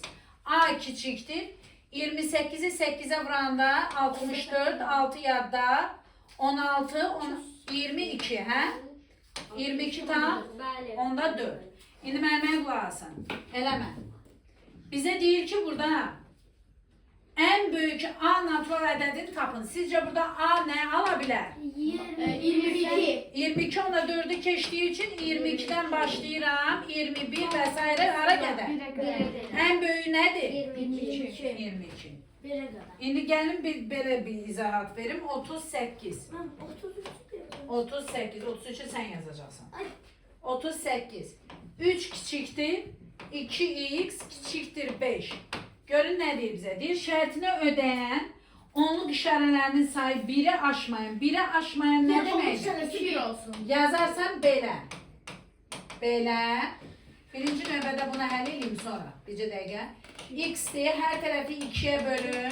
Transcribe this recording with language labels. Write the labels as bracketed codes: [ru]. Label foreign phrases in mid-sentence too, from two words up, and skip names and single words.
[az] A kiçikdir 28'i 8'e vuranda 64 6 yadda 16 22 hə? 22 tam onda 4. İndi mənə qulaq asın. Eləmə. Bizə deyir ki burada [tr] en büyük [az] A natural ədədini tapın. [tr] Sizce burada A ne alabilir? 22. 22 onda 4'ü keçdiyi için 22'den başlayıram. 21 vesaire [az] ara qədər. [tr] En büyüğü nedir? 22. 22. Bire kadar. [az] İndi gəlin belə bir izahat verim. 38. [tr] Ben 33 diyorum. 38. 33'ü sen yazacaksın. 38. 3 kiçiktir. 2x kiçiktir 5. [az] Görün ne deyir bizə? Deyir şərtini ödəyən onluq işarələrinin sayı 1'i aşmayan. 1'i aşmayan ne deməkdir? 2 olsun. Yazarsan belə. Belə. Birinci növbədə bunu həll edeyim sonra. Bircə dəqiqə. X-dir. Hər tərəfi 2'ye bölün.